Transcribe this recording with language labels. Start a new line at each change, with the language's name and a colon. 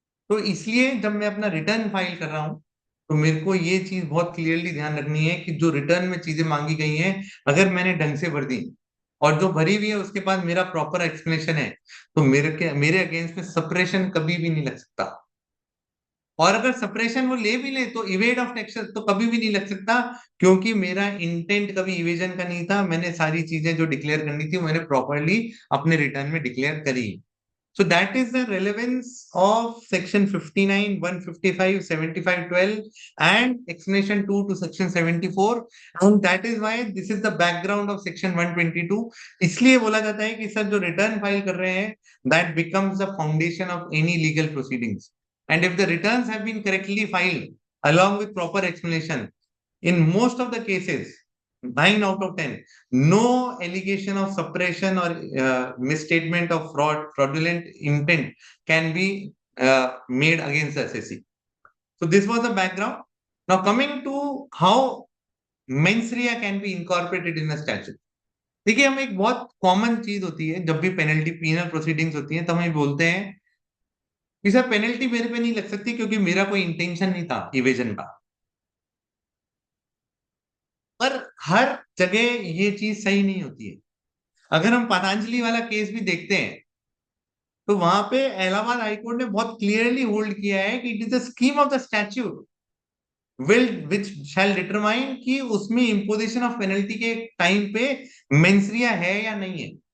Hindi: तो इसलिए जब मैं अपना रिटर्न फाइल कर रहा हूं, तो मेरे को ये चीज बहुत क्लियरली ध्यान रखनी है कि जो रिटर्न में चीजें मांगी गई हैं, अगर मैंने ढंग से भर दी और जो भरी हुई है उसके पास मेरा प्रॉपर एक्सप्लेनेशन है, तो मेरे अगेंस्ट में सप्रेशन कभी भी नहीं लग सकता. और अगर सप्रेशन वो ले भी ले तो इवेड ऑफ टैक्स तो कभी भी नहीं लग सकता, क्योंकि मेरा इंटेंट कभी इवेजन का नहीं था. मैंने सारी चीजें जो डिक्लेयर करनी थी मैंने प्रॉपरली अपने रिटर्न में डिक्लेयर करी.
English: So that is the relevance of section 59, 155, 75, 12 and explanation 2 to section 74, and that is why this is the background of section 122.
Hindi: इसलिए बोला जाता है कि सर जो रिटर्न फाइल कर रहे हैं,
English: that becomes the foundation of any legal proceedings, and if the returns have been correctly filed along with proper explanation, in most of the cases, 9 out of 10, no allegation of suppression or misstatement of fraudulent intent can be made against the SSC. So this was the background. Now coming to how mens rea can be incorporated in a statute.
Hindi: देखिए, हम एक बहुत common चीज होती है जब भी penalty penal proceedings होती है, तो हम बोलते हैं कि सर पेनल्टी मेरे पे नहीं लग सकती क्योंकि मेरा कोई इंटेंशन नहीं था इवेजन का. पर हर जगह ये चीज सही नहीं होती है. अगर हम पतंजलि वाला केस भी देखते हैं, तो वहां पे इलाहाबाद हाईकोर्ट ने बहुत क्लियरली होल्ड किया है कि
English: it is the scheme of the statute will which shall determine
Hindi: कि उसमें इंपोजिशन ऑफ पेनल्टी के टाइम पे मेंसरिया है या नहीं है.